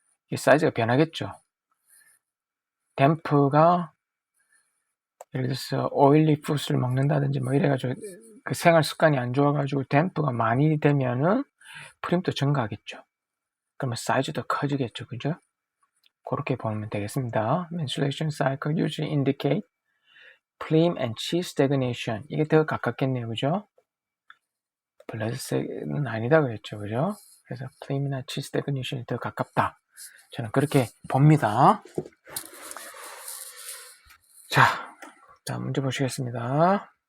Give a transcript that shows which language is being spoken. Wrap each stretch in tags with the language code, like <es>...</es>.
<ko>이 사이즈가 변하겠죠. 댐프가 예를 들어서 오일리 푸드를 먹는다든지 뭐 이래가지고 그 생활 습관이 안 좋아가지고 댐프가 많이 되면은 프림도 증가하겠죠. 그러면 사이즈도 커지겠죠. 그죠? 그렇게 보면 되겠습니다.</ko> <en>menstruation cycle usually indicate phlegm and chi stagnation.</en> <ko>이게 더 가깝겠네요. 그죠? 블레드는 아니다 그랬죠. 그죠? 그래서 phlegm이나 chi stagnation이 더 가깝다. 저는 그렇게 봅니다. 자, 다음 문제 보시겠습니다.</ko>